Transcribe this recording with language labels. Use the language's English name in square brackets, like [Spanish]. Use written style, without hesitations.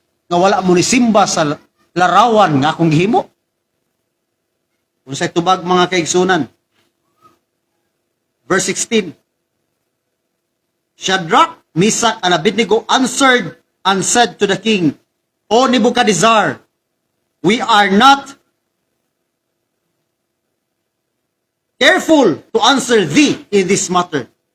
[Cebuano] Nga wala mo ni simba sa larawan nga akong gihimo? Kung sa'y tubag mga kaigsunan. Verse 16. [English] Shadrach, Meshach, and Abednego answered and said to the king, O Nebuchadnezzar, we are not careful to answer thee in this matter.